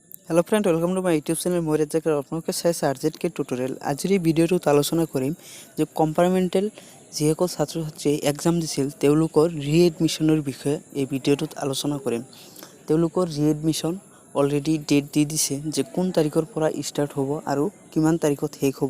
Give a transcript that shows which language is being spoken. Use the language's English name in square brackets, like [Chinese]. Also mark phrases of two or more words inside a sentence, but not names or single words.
[English] Hello friend, welcome to my YouTube channel [Assamese] মোৰ এজাকৰ আপলোকে চাইছে [English] rzktutorial। [Assamese] আজিৰ এই ভিডিঅ'টোত আলোচনা কৰিম যে কম্পাৰ্টমেণ্টেল যিসকল ছাত্ৰ ছাত্ৰীয়ে এক্সাম দিছিল তেওঁলোকৰ ৰিএডমিশনৰ বিষয়ে এই ভিডিঅ'টোত আলোচনা কৰিম। তেওঁলোকৰ ৰিএডমিশন [English] already date [Assamese] দি দিছে যে কোন তাৰিখৰ পৰা ষ্টাৰ্ট হ'ব আৰু কিমান তাৰিখত শেষ হ'ব।